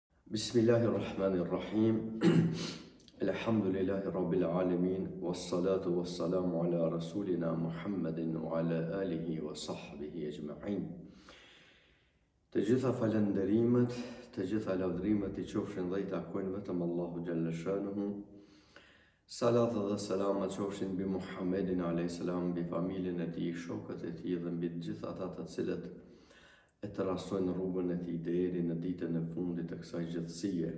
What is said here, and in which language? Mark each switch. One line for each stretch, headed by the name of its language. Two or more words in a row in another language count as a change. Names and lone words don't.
Arabic: بسم الله الرحمن الرحيم. الحمد لله رب العالمين، والصلاة والسلام على رسولنا محمد وعلى آله وصحبه أجمعين.
Albanian: Të gjitha falënderimet, të gjitha lavdrimet i qofshin dhe i takojnë vetëm Allahu
Arabic: جل شأنه.
Albanian: Salat dhe selamat qofshin mbi Muhammedin a.s. mbi familjen e tij, shokët e tij dhe mbi të gjithë ata të cilët e të rasojnë rrugën e tij deri në ditën e fundit të kësaj gjithësie.